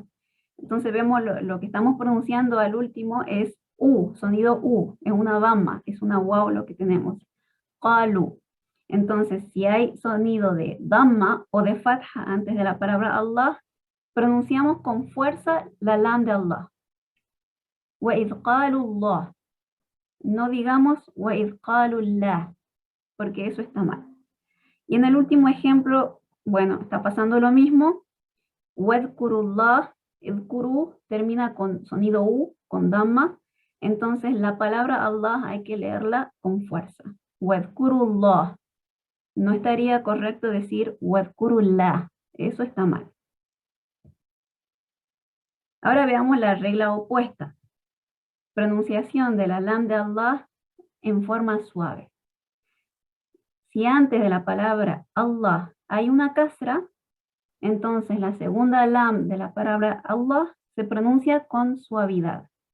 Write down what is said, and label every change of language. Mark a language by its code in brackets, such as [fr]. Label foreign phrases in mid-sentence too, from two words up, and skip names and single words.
[es] Entonces vemos lo que estamos pronunciando al último es U, sonido U, es una dhamma, es una waw lo que tenemos. Qalu. Entonces, si hay sonido de dhamma o de fatha antes de la palabra Allah, pronunciamos con fuerza la lam de Allah. [ar] وَإِذْ قَالُوا اللَّهُ. [es] No digamos [ar] وَإِذْ قَالُوا اللَّهُ, [es] porque eso está mal. Y en el último ejemplo, bueno, está pasando lo mismo. [ar] وَاذْكُرُوا اللَّهُ. [es] Idkuru termina con sonido U, con dhamma. Entonces la palabra Allah hay que leerla con fuerza. [ar] وَاذْكُرُوا اللَّهُ. [es] No estaría correcto decir [ar] وَاذْكُرُوا اللَّهُ. [es] Eso está mal. Ahora veamos la regla opuesta. Pronunciación de la lam de Allah en forma suave. Si antes de la palabra Allah hay una kasra, entonces la segunda lam de la palabra Allah se pronuncia con suavidad.